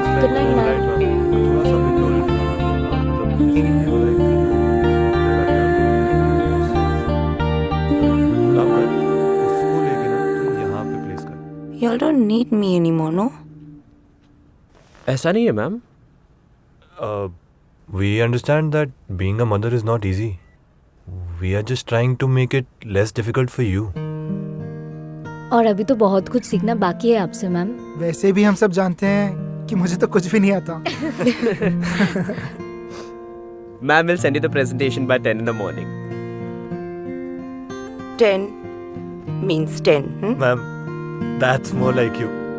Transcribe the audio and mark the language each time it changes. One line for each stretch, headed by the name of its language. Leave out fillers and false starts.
English: Good night, ma'am. Y'all don't need me anymore, no?
Hindi: ऐसा नहीं है ma'am.
English: We understand that being a mother is not easy. We are just trying to make it less difficult for you.
Hindi: और अभी तो बहुत कुछ सीखना बाकी है आपसे मैम. वैसे भी हम सब जानते हैं कि मुझे तो कुछ भी नहीं आता.
English: Ma'am will send you the presentation by 10 in the morning. 10 means 10. Ma'am, that's more like you.